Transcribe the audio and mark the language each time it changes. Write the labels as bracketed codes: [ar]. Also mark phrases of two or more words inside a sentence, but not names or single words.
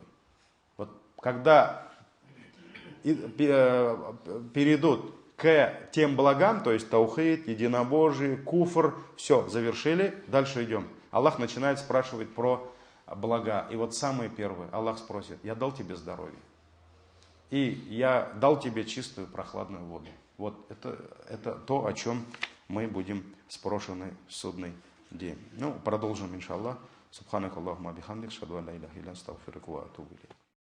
[ru] Вот когда перейдут к тем благам, то есть таухид, единобожие, куфр, все, завершили, дальше идем. Аллах начинает спрашивать про блага. И вот самое первое, Аллах спросит: я дал тебе здоровье, и я дал тебе чистую прохладную воду. Вот это то, о чем мы будем спрошены в судный день. Ну, продолжим, иншаллах. [ar] سبحانك اللهم وبحمدك، أشهد أن لا إله إلا أنت، أستغفرك وأتوب إليك.